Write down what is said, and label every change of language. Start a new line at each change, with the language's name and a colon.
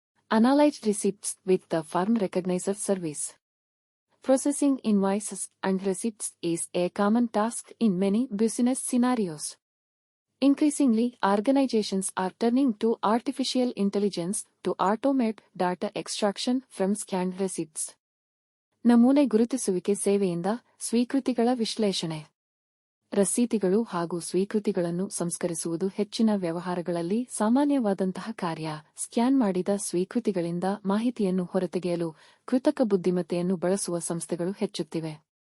English: Analyse receipts with the form recognizer service. Processing invoices and receipts is a common task in many business scenarios. Increasingly, organizations are turning to artificial intelligence to automate data extraction from scanned receipts.
Kannada: ನಮೂನೆ ಗುರುತಿಸುವಿಕೆ ಸೇವೆಯಿಂದ ಸ್ವೀಕೃತಿಗಳ ವಿಶ್ಲೇಷಣೆ. ರಸೀತಿಗಳು ಹಾಗೂ ಸ್ವೀಕೃತಿಗಳನ್ನು ಸಂಸ್ಕರಿಸುವುದು ಹೆಚ್ಚಿನ ವ್ಯವಹಾರಗಳಲ್ಲಿ ಸಾಮಾನ್ಯವಾದಂತಹ ಕಾರ್ಯ. Scan ಮಾಡಿದ ಸ್ವೀಕೃತಿಗಳಿಂದ ಮಾಹಿತಿಯನ್ನು ಹೊರತೆಗೆಯಲು ಕೃತಕ ಬುದ್ಧಿಮತ್ತೆಯನ್ನು ಬಳಸುವ ಸಂಸ್ಥೆಗಳು ಹೆಚ್ಚುತ್ತಿವೆ.